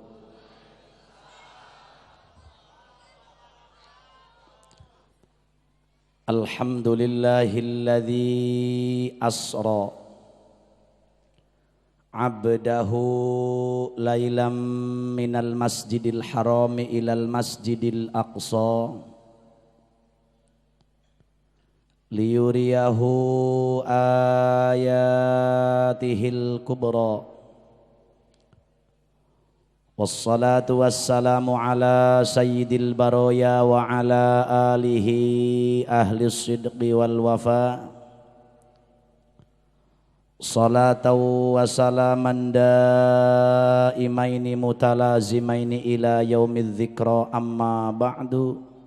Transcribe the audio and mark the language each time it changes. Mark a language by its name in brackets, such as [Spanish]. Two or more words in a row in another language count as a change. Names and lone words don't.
[Arabic] الحمد لله الذي أسرى بعبده ليلا من المسجد الحرام إلى المسجد الأقصى ليريه آياته الكبرى. والصلاة والسلام على سيد البرايا وعلى آله أهل الصدق والوفا. صلاة وسلاما دائمين متلازمين إلى يوم الذكرى أما بعد.